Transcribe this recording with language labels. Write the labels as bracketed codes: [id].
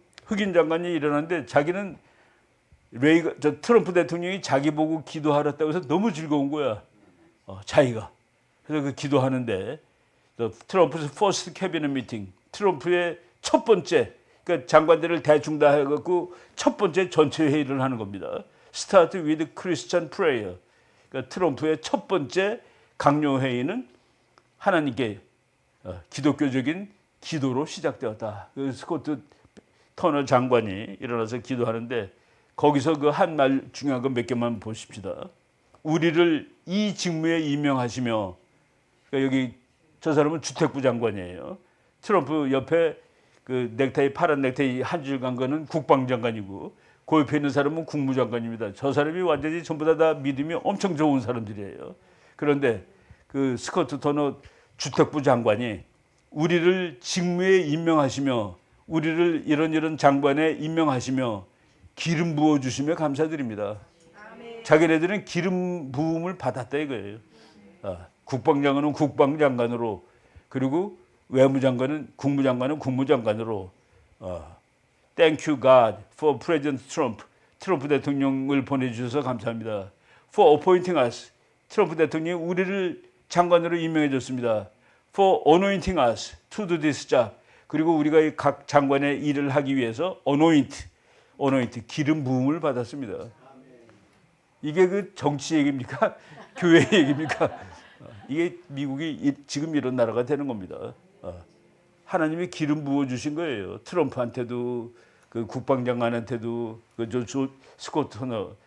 [ko] 흑인 장관이 일어났는데 자기는 트럼프 대통령이 자기 보고 기도하랬다고 해서 너무 즐거운 거야. 자기가. 그래서 그 기도하는데 트럼프's [en] first cabinet meeting, [ko] 트럼프의 첫 번째, 그러니까 장관들을 대충 다 해갖고 첫 번째 전체 회의를 하는 겁니다. [en] Start with Christian prayer. [ko] 그러니까 트럼프의 첫 번째 강요 회의는 하나님께 기독교적인 기도로 시작되었다. 그 스코트 터너 장관이 일어나서 기도하는데 거기서 그 한 말 중요한 거 몇 개만 보십시다. 우리를 이 직무에 임명하시며, 그러니까 여기 저 사람은 주택부 장관이에요. 트럼프 옆에 그 넥타이 파란 넥타이 한 줄 간 거는 국방장관이고 그 옆에 있는 사람은 국무장관입니다. 저 사람이 완전히 전부 다 믿음이 엄청 좋은 사람들이에요. 그런데 그 스코트 터너 주택부 장관이 우리를 직무에 임명하시며 우리를 이런 장관에 임명하시며 기름 부어 주시며 감사드립니다. 자기네들은 기름 부음을 받았다 이거예요. 국방장관은 국방장관으로, 그리고 외무장관은 국무장관으로. [en] Thank you God for President Trump. [ko] 트럼프 대통령을 보내주셔서 감사합니다. [en] For appointing us. [ko] 트럼프 대통령이 우리를 장관으로 임명해 줬습니다. [en] For anointing us to do this job. [ko] 그리고 우리가 이 각 장관의 일을 하기 위해서 anoint, 기름 부음을 받았습니다. 이게 그 정치 얘기입니까? 교회 얘기입니까? 이게 미국이 지금 이런 나라가 되는 겁니다. 하나님이 기름 부어 주신 거예요. 트럼프한테도 그 국방장관한테도 그 스코트 터너.